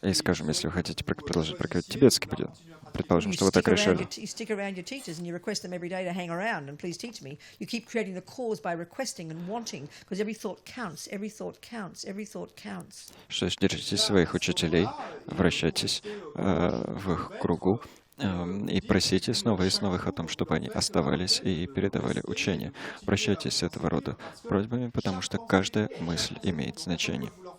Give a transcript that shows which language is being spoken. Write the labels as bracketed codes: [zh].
[ru] И, скажем, если вы хотите продолжать практиковать тибетский буддизм, предположим, [en] You [ru] что вы так решили. [en] stick around your teachers and you request them every day to hang around and please teach me. You keep creating the cause by requesting and wanting, because every thought counts, every thought counts, every thought counts. [ru] Что ж, держитесь своих учителей, вращайтесь в их кругу и просите снова и снова их о том, чтобы они оставались и передавали учение. Обращайтесь с этого рода просьбами, потому что каждая мысль имеет значение.